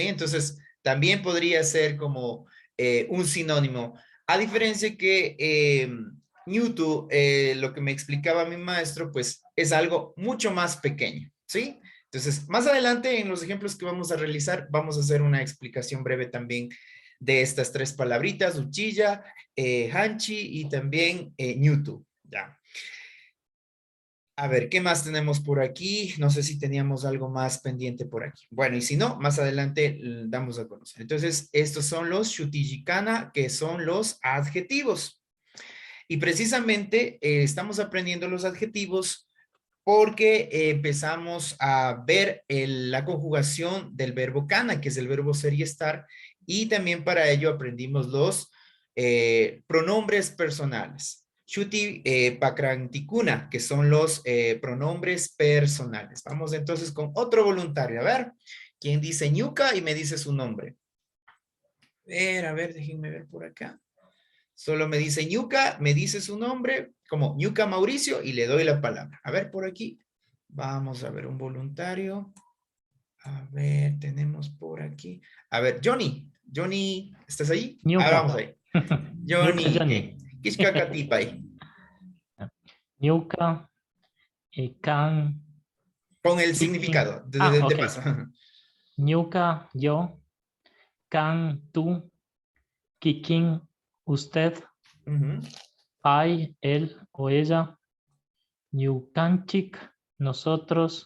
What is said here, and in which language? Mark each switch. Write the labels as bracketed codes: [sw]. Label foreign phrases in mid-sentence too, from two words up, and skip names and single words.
[es] Entonces, también podría ser como un sinónimo. A diferencia que Newton, lo que me explicaba mi maestro, pues es algo mucho más pequeño, ¿sí? Entonces, más adelante en los ejemplos que vamos a realizar, vamos a hacer una explicación breve también de estas tres palabritas, [qu] uchilla, hanchi [es] y también ñutu, ¿ya? A ver, ¿qué más tenemos por aquí? No sé si teníamos algo más pendiente por aquí. Bueno, y si no, más adelante damos a conocer. Entonces, estos son los shutijikana, que son los adjetivos. Y precisamente estamos aprendiendo los adjetivos porque empezamos a ver la conjugación del verbo kana, que es el verbo ser y estar, y también para ello aprendimos los pronombres personales. [qu] Shuti pakrantikuna, [es] que son los pronombres personales. Vamos entonces con otro voluntario. A ver, ¿quién dice ñuka y me dice su nombre? A ver, déjenme ver por acá. Solo me dice ñuka, me dice su nombre, como ñuka Mauricio, y le doy la palabra. A ver, por aquí. Vamos a ver un voluntario. A ver, tenemos por aquí. A ver, Johnny. Johnny, ¿estás ahí? Ñuka. Vamos ahí. Johnny. Ñuka, Johnny. Kishkakatipay. Ñuka, can. Con el Kikin. significado, de Ok. paso. Ñuka, yo. Can, tú. Kikin, usted. Ujú. Pai, él o ella. Ñukanchik, nosotros.